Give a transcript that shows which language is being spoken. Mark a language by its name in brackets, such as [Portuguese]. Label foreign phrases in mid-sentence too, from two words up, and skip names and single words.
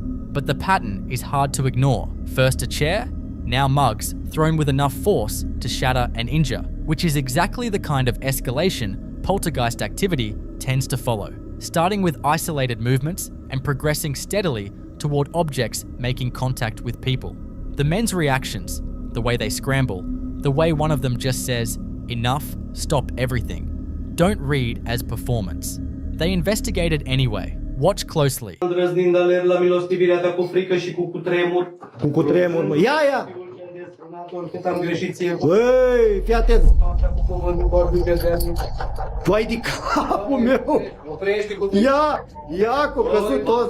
[English] But the pattern is hard to ignore. First a chair, now mugs thrown with enough force to shatter and injure, which is exactly the kind of escalation poltergeist activity tends to follow, starting with isolated movements and progressing steadily toward objects making contact with people. The men's reactions, the way they scramble, the way one of them just says, "Enough, stop everything," don't read as performance. They investigated anyway. Watch closely. [Romanian] Îndrăznind aler la milostivirea ta cu frică și cu cutremur. Cu cutremur, mă. Ia, ia! Cât am greșit ție. Băi, fii atent! Cu cuvântul vorbim de azi. Vai de capul meu! Oprește cu... Ia! Ia, că-o căzut tot!